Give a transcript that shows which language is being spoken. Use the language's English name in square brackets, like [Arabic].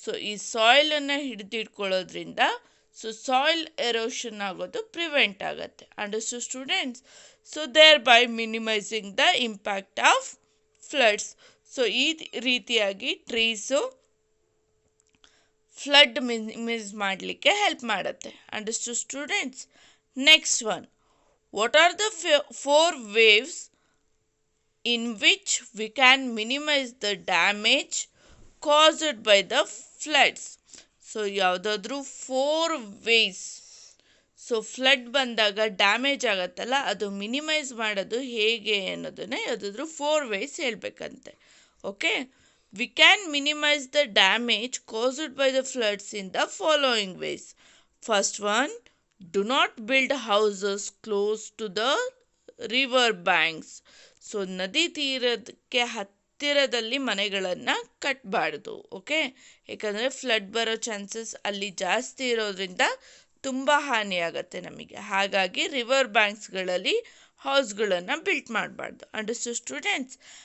[Kannada] ಈ ಸಾಯಿಲನ್ನು ಹಿಡಿದಿಟ್ಕೊಳ್ಳೋದ್ರಿಂದ soil erosion ಆಗೋದು prevent ಆಗುತ್ತೆ. [English] Understood students? There by minimizing the impact of floods. [Kannada] ಈ ರೀತಿಯಾಗಿ ಟ್ರೀಸು ಫ್ಲಡ್ ಮಿನಿಮೈಸ್ ಮಾಡಲಿಕ್ಕೆ ಹೆಲ್ಪ್ ಮಾಡುತ್ತೆ. [English] Understood students? Next one, what are the 4 ways in which we can minimize the damage caused by the floods? [Kannada] ಯಾವುದಾದ್ರೂ [English] 4 ways. [Kannada] Flood ಬಂದಾಗ damage ಆಗುತ್ತಲ್ಲ ಅದು minimise ಮಾಡೋದು ಹೇಗೆ ಅನ್ನೋದನ್ನೇ ಯಾವುದಾದ್ರೂ [English] 4 ways [Kannada] ಹೇಳಬೇಕಂತೆ. [English] Okay, we can minimize the damage caused by the floods in the following ways. First one, do not build houses close to the river banks. [Kannada] ನದಿ ತೀರಕ್ಕೆ ಹತ್ತಿರದಲ್ಲಿ ಮನೆಗಳನ್ನು ಕಟ್ಟಬಾರ್ದು. ಓಕೆ, ಯಾಕಂದರೆ ಫ್ಲಡ್ ಬರೋ ಚಾನ್ಸಸ್ ಅಲ್ಲಿ ಜಾಸ್ತಿ ಇರೋದ್ರಿಂದ ತುಂಬ ಹಾನಿಯಾಗತ್ತೆ ನಮಗೆ. ಹಾಗಾಗಿ ರಿವರ್ ಬ್ಯಾಂಕ್ಸ್ಗಳಲ್ಲಿ ಹೌಸ್ಗಳನ್ನು ಬಿಲ್ಟ್ ಮಾಡಬಾರ್ದು. [English] Understood students?